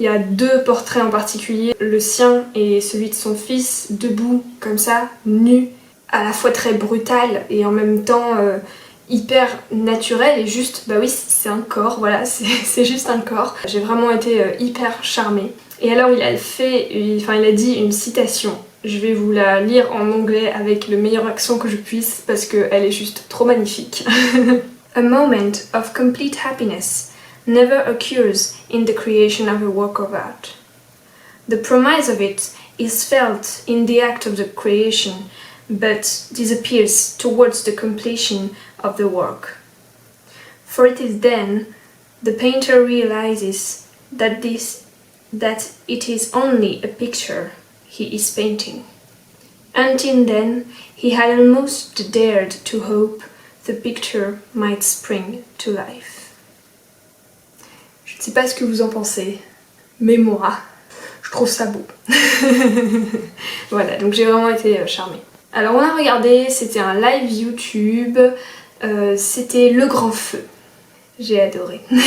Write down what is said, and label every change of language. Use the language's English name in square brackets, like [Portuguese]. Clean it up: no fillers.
[French] Il y a deux portraits en particulier, le sien et celui de son fils, debout comme ça, nus, à la fois très brutal et en même temps hyper naturel et juste, bah oui c'est un corps, voilà, c'est juste un corps. J'ai vraiment été hyper charmée. Et alors il a dit une citation. Je vais vous la lire en anglais avec le meilleur accent que je puisse parce qu'elle est juste trop magnifique. [English] A moment of complete happiness never occurs in the creation of a work of art. The promise of it is felt in the act of the creation, but disappears towards the completion of the work. For it is then the painter realizes that it is only a picture he is painting. Until then, he had almost dared to hope the picture might spring to life. [French] Je ne sais pas ce que vous en pensez, mais moi, je trouve ça beau. Voilà, donc j'ai vraiment été charmée. Alors on a regardé, c'était un live YouTube, c'était Le Grand Feu. J'ai adoré.